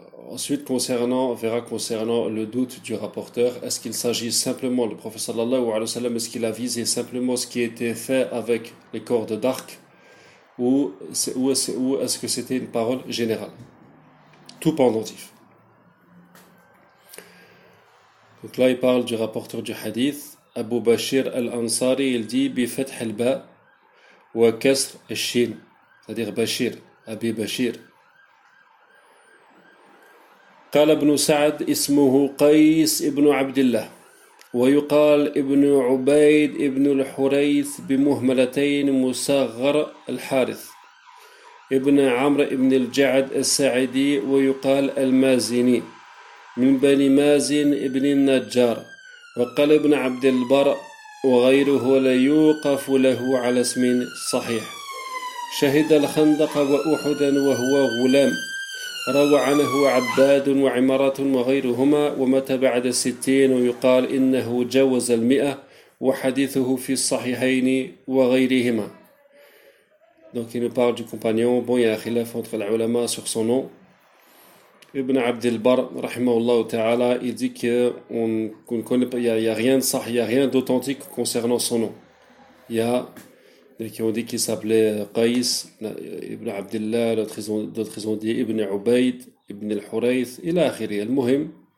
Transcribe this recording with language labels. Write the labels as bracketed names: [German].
[French] Ensuite, on verra concernant le doute du rapporteur, est-ce qu'il s'agit simplement, le prophète sallallahu alayhi wa sallam, est-ce qu'il a visé simplement ce qui était fait avec les cordes d'arc ou est-ce que c'était une parole générale? Tout pendentif. Donc là, il parle du rapporteur du hadith, Abu Bashir al-Ansari, il dit bi fath al-ba wa kasr al-shin, c'est-à-dire Bashir, Abi Bashir. [Arabic] قال ابن سعد اسمه قيس ابن عبد الله ويقال ابن عبيد ابن الحريث بمهملتين مصغر الحارث ابن عمرو ابن الجعد الساعدي ويقال المازني من بني مازن ابن النجار وقال ابن عبد البر وغيره لا يوقف له على اسم صحيح شهد الخندق وأحد وهو غلام روى عنه عباد وعمارة وغيرهما ومات بعد 60 ويقال إنه جاوز 100 وحديثه في الصحيحين وغيرهما. [French] Donc il nous parle du compagnon. Bon, il y a un khilaf entre les ulama sur son nom. Ibn Abd al-Barr, rahimahullah ta'ala, il dit qu'on ne connaît pas, il n'y a rien de sahih, il n'y a rien d'authentique concernant son nom. Il y a qui ont dit qu'il s'appelait Qais, Ibn Abdillah, d'autres ont dit Ibn Ubayd, Ibn al-Hurayth, il a akhiri, al-Muhim.